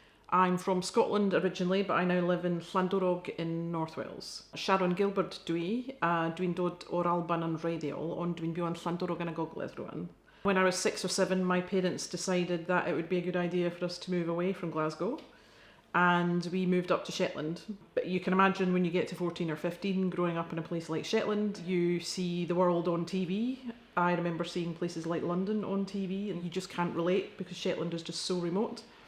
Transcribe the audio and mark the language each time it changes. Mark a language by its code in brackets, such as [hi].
[en] I'm from Scotland originally, but I now live in Llandorog in North Wales. [cy] Sharon Gilburd dwi'n dod o'r Alban yn wreiddiol, ond dwi'n byw yn Llandorog yn y Gogledd rwan. [en] When I was 6 or 7, my parents decided that it would be a good idea for us to move away from Glasgow, and we moved up to Shetland. But you can imagine when you get to 14 or 15, growing up in a place like Shetland, you see the world on TV. I remember seeing places like London on TV, and you just can't relate because Shetland is just so remote.